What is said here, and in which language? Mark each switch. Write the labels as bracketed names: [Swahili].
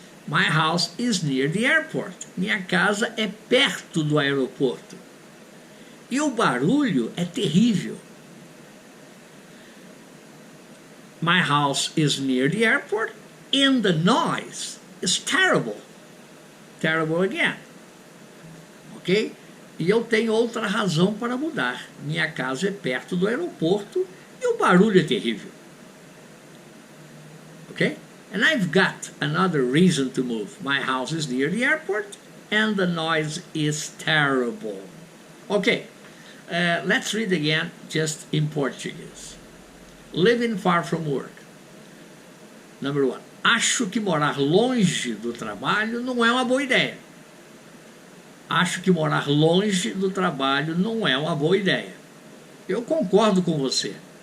[English] My house is near the airport. [Portuguese] Minha casa é perto do aeroporto. E o barulho é terrível. [English] My house is near the airport and the noise is terrible. Terrible again. Ok? [Portuguese] E eu tenho outra razão para mudar. Minha casa é perto do aeroporto e o barulho é terrível. Ok? [English] And I've got another reason to move. My house is near the airport and the noise is terrible. Okay, let's read again just in Portuguese. Living far from work. Number 1. [Portuguese] Acho que morar longe do trabalho não é uma boa ideia. Acho que morar longe do trabalho não é uma boa ideia. Eu concordo com você.